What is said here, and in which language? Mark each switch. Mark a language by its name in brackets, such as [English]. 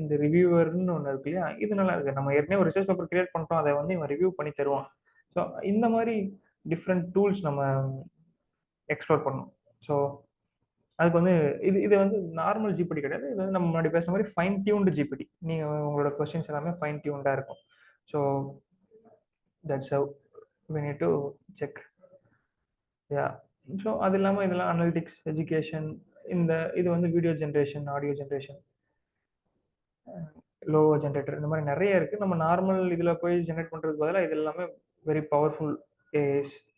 [Tamil] இந்த ரிவ்யூவர்னு ஒன்று இருக்கு இல்லையா, இது நல்லா இருக்கு. நம்ம ஏற்கனவே ஒரு ரிசர்ச் பேப்பர் கிரியேட் பண்ணிட்டோம், அதை வந்து இவன் ரிவ்யூ பண்ணி தருவான். ஸோ இந்த மாதிரி டிஃப்ரெண்ட் டூல்ஸ் நம்ம எக்ஸ்ப்ளோர் பண்ணணும். ஸோ அதுக்கு வந்து இது வந்து நார்மல் ஜிபிடி கிடையாது. இது வந்து நம்ம முன்னாடி பேசுன மாதிரி ஃபைன் டியூன்டு ஜிபிடி. நீங்கள் உங்களோட கொஸ்டின்ஸ் எல்லாமே ஃபைன் டியூன்டாக இருக்கும். [English] So that's how we need to check. Yeah. [Tamil] So அது இல்லாமல் இதெல்லாம் அனலிட்டிக்ஸ், எஜுகேஷன், இது வந்து video generation, audio generation, logo generator, இந்த மாதிரி நிறைய இருக்குது. நம்ம நார்மல் இதில் போய் ஜென்ரேட் பண்ணுறதுக்கு பதிலாக இது எல்லாமே [English] Very powerful AIs.